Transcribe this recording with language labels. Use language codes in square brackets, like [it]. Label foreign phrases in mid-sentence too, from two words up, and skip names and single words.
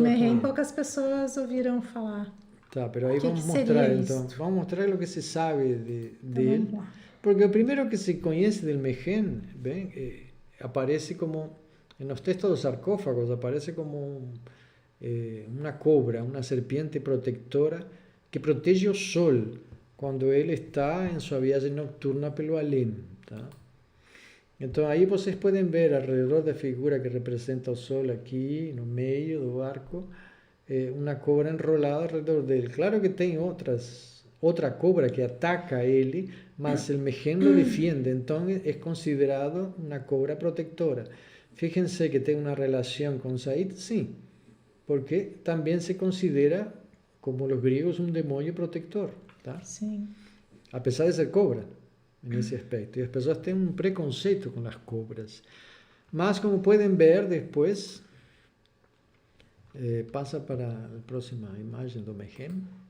[pt] Mehem, poucas pessoas ouviram falar. Tá, pero aí vamos mostrar, então. Vamos mostrar o que se sabe dele. Porque o primeiro que se conhece del Mehem, bem, aparece como... Nos textos dos sarcófagos, aparece como uma cobra, uma [es] serpiente protectora [pt] que protege o sol quando ele está em sua viagem nocturna pelo além, tá? Então aí vocês podem ver ao redor da figura que representa o sol aqui no meio do barco, uma cobra enrolada ao redor dele. Claro que tem outra cobra que ataca ele, mas o Mehem [es] lo defiende, [pt] então é considerado uma cobra protectora. Fíjense que tem uma relação com Said, sim, porque também se considera, como os gregos, um demônio protector. Tá? Sim. Apesar de ser cobra, nesse aspecto. E as pessoas têm um preconceito com as cobras. Mas, como podem ver depois, passa para a próxima imagem do Mehem.